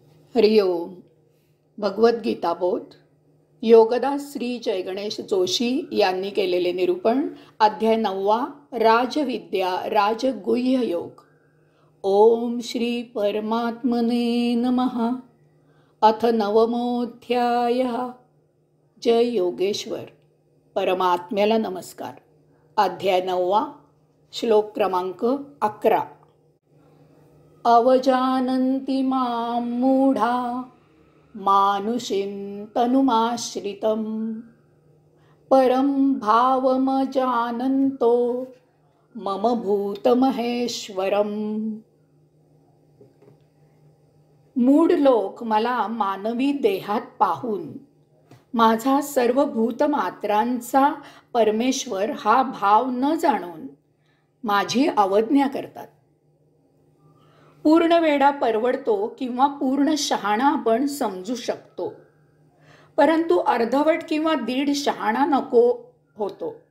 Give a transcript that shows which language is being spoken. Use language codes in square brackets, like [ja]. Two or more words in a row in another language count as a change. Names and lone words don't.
[mr] हरिओम. भगवद्गीता बोध योगदास श्री जयगणेश जोशी यांनी केलेले निरूपण. अध्याय 9. राजविद्या राजगुह्य योग. [sa] ओम श्री परमात्मने नमः. अथ नवमोऽध्याय. जय योगेश्वर. [mr] परमात्म्याला नमस्कार. अध्याय 9. श्लोक क्रमांक 11. [sa] अवजानन्ति मां मूढा मानुषीं तनुमाश्रितं परं भावमजानन्तो मम भूतमहेश्वरम्. [mr] मूढ लोक मला मानवी देहात पाहून माझा सर्व भूतमात्रांचा परमेश्वर हा भाव न जाणून माझी अवज्ञा करतात. पूर्ण वेडा परवडतो किंवा पूर्ण शहाणा आपण समजू शकतो, परंतु अर्धवट किंवा दीड शहाणा नको होतो.